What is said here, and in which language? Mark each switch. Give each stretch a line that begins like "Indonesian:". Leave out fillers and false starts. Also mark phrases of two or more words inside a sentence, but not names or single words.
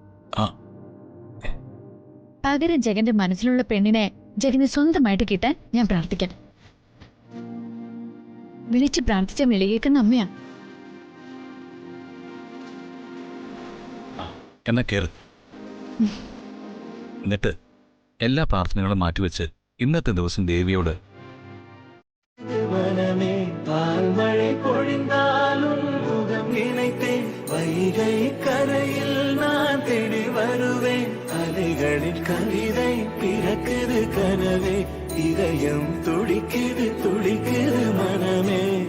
Malayalam: പകരം ജഗന്റെ മനസ്സിലുള്ള പെണ്ണിനെ ജഗന് സ്വന്തമായിട്ട് കിട്ടാൻ ഞാൻ പ്രാർത്ഥിക്കാം. വിളിച്ച് പ്രാർത്ഥിച്ച വിളിയേക്കുന്ന അമ്മയാ. എന്നാ കേറ്. എന്നിട്ട് എല്ലാ പ്രാർത്ഥനകളും മാറ്റിവെച്ച് ഇന്നത്തെ ദിവസം ദേവിയോട്
Tamil: வைகை கரையில் நான் தேடி வருவேன். அலைகளில் கவிதை பிறக்குது கனவே, இதயம் துடிக்குது துடிக்குது மனமே.